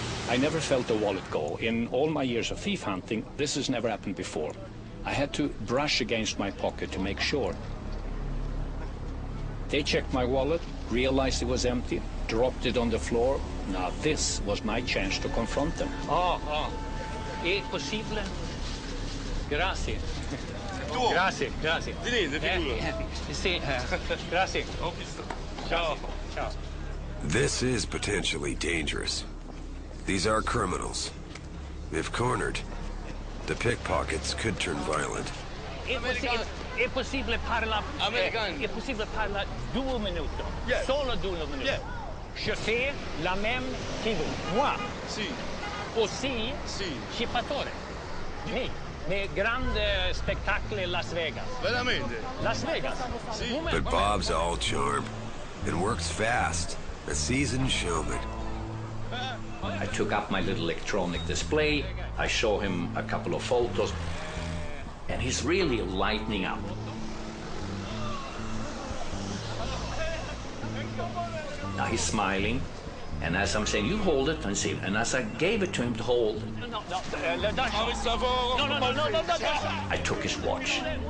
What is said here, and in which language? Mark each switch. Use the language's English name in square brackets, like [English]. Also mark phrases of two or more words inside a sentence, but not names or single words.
[English] I never felt the wallet go. In all my years of thief hunting, this has never happened before. I had to brush against my pocket to make sure. They checked my wallet, realized it was empty, dropped it on the floor. Now this was my chance to confront them. [Italian] È possibile? Grazie. Grazie, grazie. Sì, grazie. Ciao. Ciao. [English] This is potentially dangerous. These are criminals. If cornered, the pickpockets could turn violent. [Italian] È possibile parlare? È possibile parlare 2 minuti? Solo 2 minuti. [French] Je fais la même que vous. Moi. [Italian] Sì. [French] Aussi. [Italian] Sì. Scippatore. Mi. Nei grandi spettacoli Las Vegas. Veramente? Las Vegas. Sì. [English] But Bob's all charm and works fast. A seasoned showman. I took up my little electronic display, I show him a couple of photos, and he's really lightening up. Now he's smiling, and as I'm saying, you hold it and see, and as I gave it to him to hold, I took his watch.